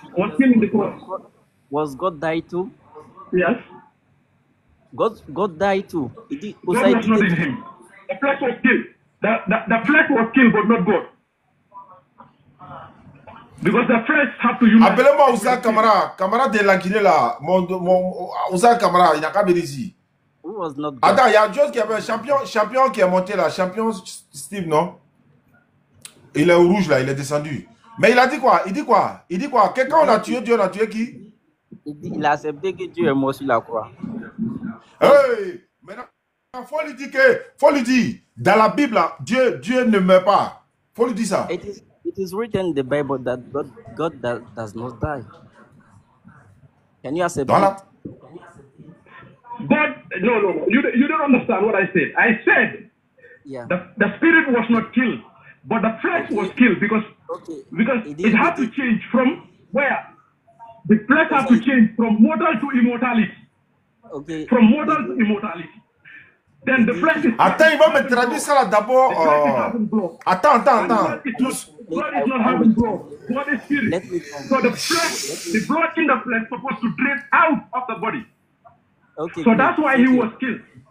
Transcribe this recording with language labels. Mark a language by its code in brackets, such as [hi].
[en] Was killed in the cross. Was God died too? Yes. God died too. God was not in him. The flesh was killed. The flesh was killed, but not God. Because the flesh have to unite. [fr] Appelez-moi Ouza Kamara. Kamara de la Guinée là. Mon Ouza Kamara, il n'a qu'à venir ici. [en] Who was not God? [fr] Attends, il y a un chose qui avait un champion qui est monté là. Champion Steve, non? Il est au rouge là, il est descendu. Mais il a dit quoi? Il dit quoi? Il dit quoi? Quelqu'un on a tué Dieu, on a tué qui? Il a accepté que Dieu est mort sur la croix. Hey! Maintenant, faut lui dire, dans la Bible, là, Dieu ne meurt pas. Faut lui dire ça. [en] It is written in the Bible that God does not die. Can you accept that? God, no. You don't understand what I said. I said the spirit was not killed, but the flesh was killed because it had to change from where? The flesh had to change from mortal to immortality. Okay. From mortal to immortality. Then the flesh is... [fr] Attends, il va me traduire ça là d'abord. Attends. [en] God is not having blood. God is spirit. So the flesh, the blood in the flesh supposed to drain out of the body. Okay. So that's why he was killed.